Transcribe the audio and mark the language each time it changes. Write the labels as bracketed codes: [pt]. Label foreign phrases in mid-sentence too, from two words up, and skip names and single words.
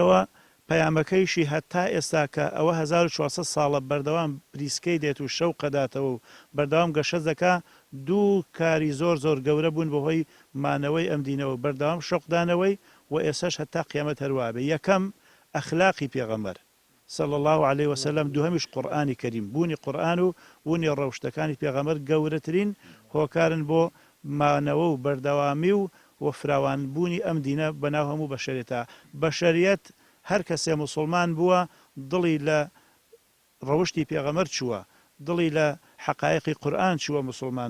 [ckb] لەبەرەوە پەیامەکەیشی هەتا ئێستا کە ئەوە 1400 ساڵە بەردەوام بریسکەی دێت و شەو قەداتەوە و بەردەوام گەشە دەکا دوو کاری زۆر زۆر گەورە بوون بەهۆی مانەوەی ئەم دینەوە بەردەوام شەوقدانەوەی و ئێسش هەتا قیامەت هەروابێ یەکەم ئەخلاقی پێغەمبەر [ar] صلى الله عليه وسلم [ckb] دوهمش قورآانی کەریم بوونی قورآن و بوونی ڕەوشتەکانی پێغەمبەر گەورەترین هۆکارن بۆ مانەوە و بەردەوامی و فراوان بوونی ئەم دینە بەناو هەموو بەشەرێتە بەشەریەت هەر کەسێ مسلمان بووە دڵی لە ڕەوشتی پێغەمبەر چووە دڵی لە حقایقی قورآن چووە مسلمان